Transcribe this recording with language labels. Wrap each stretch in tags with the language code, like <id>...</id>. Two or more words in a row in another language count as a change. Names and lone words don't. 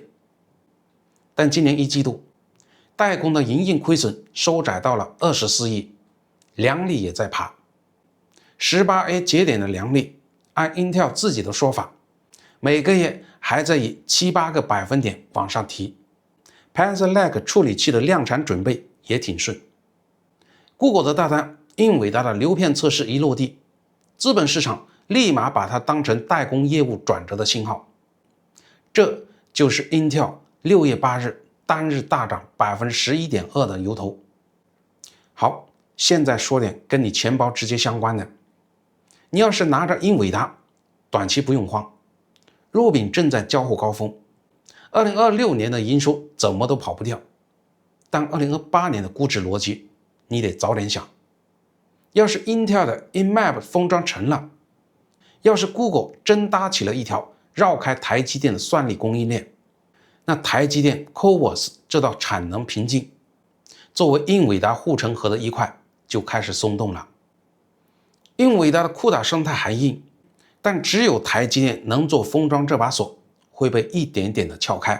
<zh>但今年1季度，代工的營運虧損收窄到了24億，良率也在爬。18A 節點的良率，按 Intel 自己的說法，每個月還在以7-8個百分點往上提。Panther Lake 處理器的量產準備也挺順。Google 的大單，英偉達的流片測試一落地，資本市場立馬把它當成代工業務轉折的信號。這就是 Intel 6月8日單日大漲 11.2% 的由頭。好，現在說點跟你錢包直接相關的。你要是拿着英偉達，短期不用慌，弱餅正在交货高峰，2026年的營收怎麼都跑不掉。但2028年的估值邏輯，你得早點想。要是 Intel 的 InMap 封裝成了，要是 Google 真搭起了一條繞開台積電的算力供應鏈，那台積電 CoWoS 這道產能瓶頸，作為英偉達護城河的一塊就開始鬆動了。英偉達的庫塔生態還硬，但只有台積電能做封裝這把鎖，會被一點點的撬開。</zh>